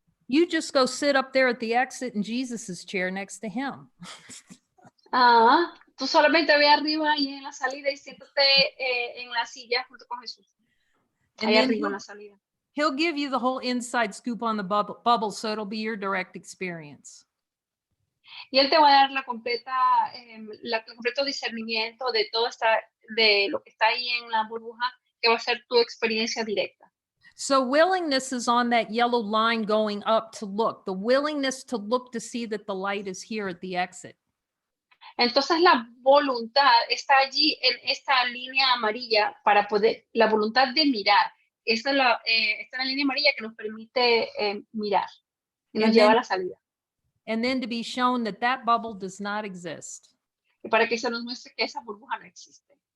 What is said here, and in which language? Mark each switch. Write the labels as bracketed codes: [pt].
[en] You just go sit up there at the exit in Jesus's chair next to him. [es] Tú solamente ve arriba y en la salida y siéntate en la silla junto con Jesús. Ahí arriba en la salida. [en] He'll give you the whole inside scoop on the bubble, so it'll be your direct experience. [es] Y él te va a dar el completo discernimiento de todo de lo que está ahí en la burbuja, que va a ser tu experiencia directa. [en] So willingness is on that yellow line going up to look. The willingness to look to see that the light is here at the exit. [es] Entonces la voluntad está allí en esta línea amarilla para poder, la voluntad de mirar. Esta es la línea amarilla que nos permite mirar y nos lleva a la salida. [en] And then to be shown that that bubble does not exist. [es] Y para que se nos muestre que esa burbuja no existe.